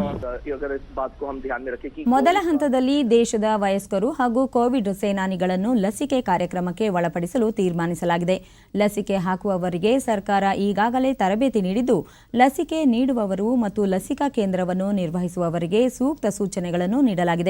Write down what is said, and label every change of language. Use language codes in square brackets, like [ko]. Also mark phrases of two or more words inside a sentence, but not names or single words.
[hi] अगर इस बात को हम ध्यान में रखें कि [kn] ಮೊದಲ ಹಂತದಲ್ಲಿ ದೇಶದ ವಯಸ್ಕರು ಹಾಗೂ ಕೋವಿಡ್ ಸೇನಾನಿಗಳನ್ನು ಲಸಿಕೆ ಕಾರ್ಯಕ್ರಮಕ್ಕೆ ಒಳಪಡಿಸಲು ತೀರ್ಮಾನಿಸಲಾಗಿದೆ. ಲಸಿಕೆ ಹಾಕುವವರಿಗೆ ಸರ್ಕಾರ ಈಗಾಗಲೇ ತರಬೇತಿ ನೀಡಿದ್ದು ಲಸಿಕೆ ನೀಡುವವರು ಮತ್ತು ಲಸಿಕಾ ಕೇಂದ್ರವನ್ನು ನಿರ್ವಹಿಸುವವರಿಗೆ ಸೂಕ್ತ ಸೂಚನೆಗಳನ್ನು ನೀಡಲಾಗಿದೆ.